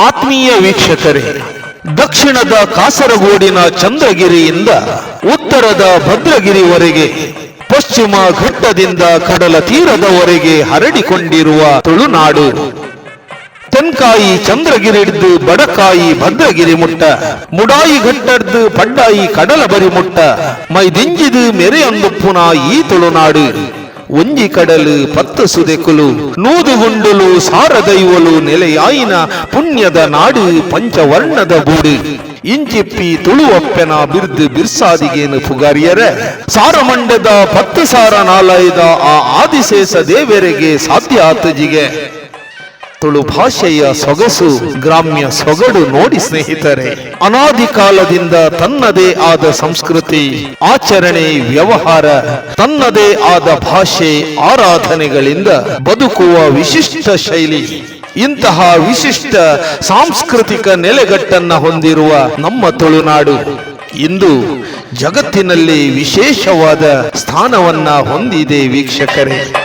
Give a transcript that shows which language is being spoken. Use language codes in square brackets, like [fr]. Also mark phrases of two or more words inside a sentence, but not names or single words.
[kn] ಆತ್ಮೀಯ ವೀಕ್ಷಕರೇ, ದಕ್ಷಿಣದ ಕಾಸರಗೋಡಿನ ಚಂದ್ರಗಿರಿಯಿಂದ ಉತ್ತರದ ಭದ್ರಗಿರಿವರೆಗೆ, ಪಶ್ಚಿಮ ಘಟ್ಟದಿಂದ ಕಡಲ ತೀರದವರೆಗೆ ಹರಡಿಕೊಂಡಿರುವ ತುಳುನಾಡು. [tcy] ತೆನ್ಕಾಯಿ ಚಂದ್ರಗಿರಿಡ್ದು ಬಡಕಾಯಿ ಭದ್ರಗಿರಿ ಮುಟ್ಟ, ಮುಡಾಯಿ ಘಟ್ಟಡ್ದು ಪಡ್ಡಾಯಿ ಕಡಲ ಬರಿ ಮುಟ್ಟ, ಮೈದಿಂಜಿದು ಮೆರೆಯೊಂದುಪ್ಪುನ ಈ ತುಳುನಾಡು. ಒಂಜಿ ಕಡಲು ಪತ್ತು ಸುದೆಕುಲು, ನೂದುಗುಂಡುಲು ಸಾರದೈವಲು ನೆಲೆಯಾಯಿನ ಪುಣ್ಯದ ನಾಡು ಪಂಚವರ್ಣದ ಬೂಡು. ಇಂಚಿಪ್ಪಿ ತುಳುವಪ್ಪೆನ ಬಿರ್ದು ಬಿರ್ಸಾದಿಗೇನು ಪುಗಾರಿಯರ, ಸಾರಮಂಡದ 10 ಸಾರ ನಾಲಾಯದ ಆ ಆದಿಶೇಷ ದೇವರಿಗೆ ಸಾಧ್ಯ ಆತಜಿಗೆ. [kn] ತುಳು ಭಾಷೆಯ ಸೊಗಸು, ಗ್ರಾಮ್ಯ ಸೊಗಡು ನೋಡಿ ಸ್ನೇಹಿತರೆ. ಅನಾದಿ ಕಾಲದಿಂದ ತನ್ನದೇ ಆದ ಸಂಸ್ಕೃತಿ, ಆಚರಣೆ, ವ್ಯವಹಾರ, ತನ್ನದೇ ಆದ ಭಾಷೆ, ಆರಾಧನೆಗಳಿಂದ ಬದುಕುವ ವಿಶಿಷ್ಟ ಶೈಲಿ. ಇಂತಹ ವಿಶಿಷ್ಟ ಸಾಂಸ್ಕೃತಿಕ ನೆಲೆಗಟ್ಟನ್ನ ಹೊಂದಿರುವ ನಮ್ಮ ತುಳುನಾಡು ಇಂದು ಜಗತ್ತಿನಲ್ಲಿ ವಿಶೇಷವಾದ ಸ್ಥಾನವನ್ನ ಹೊಂದಿದೆ ವೀಕ್ಷಕರೇ.